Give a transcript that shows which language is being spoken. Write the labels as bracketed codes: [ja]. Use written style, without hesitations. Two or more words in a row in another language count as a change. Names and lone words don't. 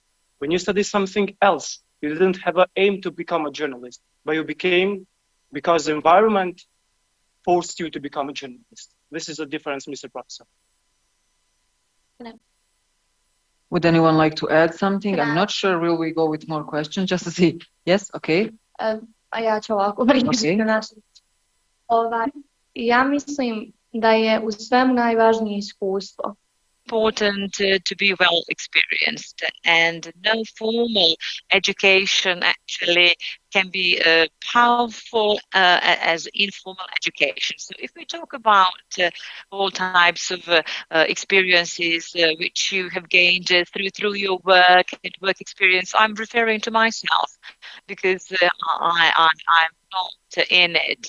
[en] When you study something else, you didn't have an aim to become a journalist, but you became because the environment forced you to become a journalist. This is a difference, Mr. Professor. Would anyone like to add something? I'm not sure. Will we go with more questions just to see? Yes, okay. [hr] Ja ću ovako pričati na način. Ja mislim da je u svemu najvažnije iskustvo. [en] important to be well experienced, and no formal education actually can be powerful as informal education. So if we talk about all types of experiences which you have gained through your work and work experience, I'm referring to myself because I'm not in it.